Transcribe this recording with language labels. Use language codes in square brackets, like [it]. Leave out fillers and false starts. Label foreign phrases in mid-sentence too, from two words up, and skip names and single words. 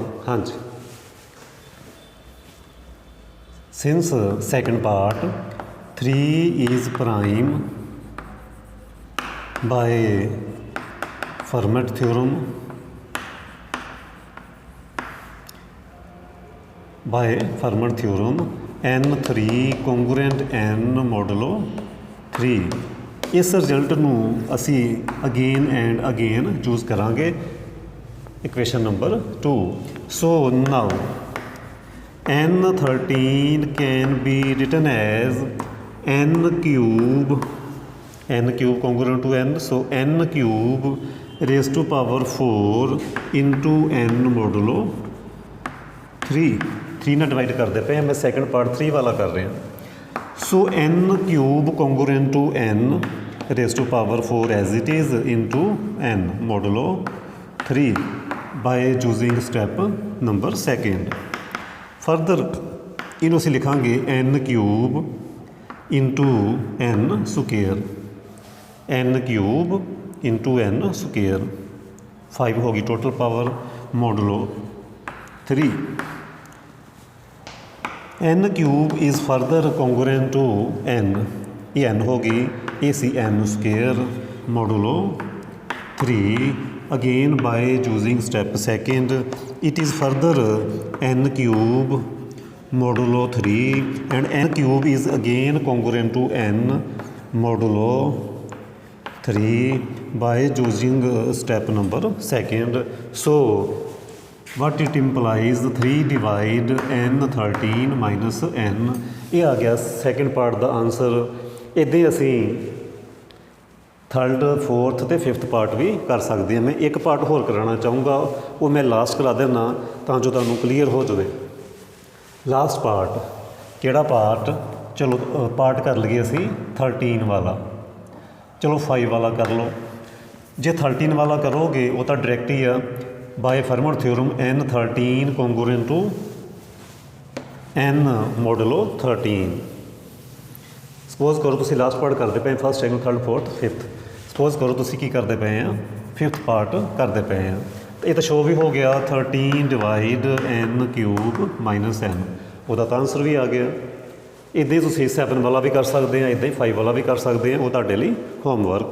[en] ਹਾਂਜੀ, since second part 3 is prime by Fermat theorem n3 congruent n modulo 3. [pa] ਇਸ ਰਿਜ਼ਲਟ ਨੂੰ ਅਸੀਂ [en] again and again choose [pa] ਕਰਾਂਗੇ [en] equation number 2. so now n13 can be written as n cube congruent to n, so n ਕਿਊਬ raised to power 4 into n modulo 3. [pa] 3 ਨਾਲ ਡਿਵਾਈਡ ਕਰਦੇ ਪਏ ਹਾਂ, ਮੈਂ [en] second part [pa] 3 ਵਾਲਾ ਕਰ ਰਿਹਾ। [en] so n cube congruent to n raised to power 4 as it is into n modulo 3 by choosing step number second. Further [pa] ਇਹਨੂੰ ਅਸੀਂ ਲਿਖਾਂਗੇ [en] n cube into n square, n cube into n square, 5 [pa] ਹੋ ਗਈ [en] total power modulo 3. n cube is further congruent to n, [pa] ਇਹ n ਹੋ ਗਈ, ਇਹ ਸੀ [en] n square modulo 3. again by choosing step second, it is further n cube modulo 3 and n cube is again congruent to n modulo 3 by choosing step number second. So what it implies 3 divide n13 minus n. [pa] ਇਹ ਆ ਗਿਆ [en] second part [pa] ਦਾ ਆਨਸਰ। ਇੱਦਾਂ ਅਸੀਂ [en] third, fourth [pa] ਅਤੇ [en] fifth part [pa] ਵੀ ਕਰ ਸਕਦੇ ਹਾਂ। ਮੈਂ ਇੱਕ ਪਾਰਟ ਹੋਰ ਕਰਾਉਣਾ ਚਾਹੂੰਗਾ, ਉਹ ਮੈਂ ਲਾਸਟ ਕਰਾ ਦੇਣਾ ਤਾਂ ਜੋ ਤੁਹਾਨੂੰ ਕਲੀਅਰ ਹੋ ਜਾਵੇ। [en] last part [pa] ਕਿਹੜਾ ਪਾਰਟ? ਚਲੋ ਪਾਰਟ ਕਰ ਲਈਏ ਅਸੀਂ 13 ਵਾਲਾ। ਚਲੋ 5 ਵਾਲਾ ਕਰ ਲਓ। ਜੇ 13 ਵਾਲਾ ਕਰੋਗੇ ਉਹ ਤਾਂ ਡਾਇਰੈਕਟ ਹੀ ਆ, [en] by Fermat theorem n13 congruent to n modulo 13. [pa] ਸਪੋਜ਼ ਕਰੋ ਤੁਸੀਂ [en] last part [pa] ਕਰਦੇ ਪਏ, [en] first, second, third, fourth, fifth. [pa] ਸਪੋਜ਼ ਕਰੋ ਤੁਸੀਂ ਕੀ ਕਰਦੇ ਪਏ ਆ, [en] fifth part [pa] ਕਰਦੇ ਪਏ ਆ। ਇਹ ਤਾਂ ਸ਼ੋ ਵੀ ਹੋ ਗਿਆ [en] 13 divide n cube minus n, [pa] ਉਹਦਾ ਤਾਂ ਆਨਸਰ ਵੀ ਆ ਗਿਆ। ਇੱਦਾਂ ਹੀ ਤੁਸੀਂ 7 ਵਾਲਾ ਵੀ ਕਰ ਸਕਦੇ ਆ, ਇੱਦਾਂ ਹੀ 5 ਵਾਲਾ ਵੀ ਕਰ ਸਕਦੇ ਆ, ਉਹ ਤੁਹਾਡੇ ਲਈ ਹੋਮਵਰਕ।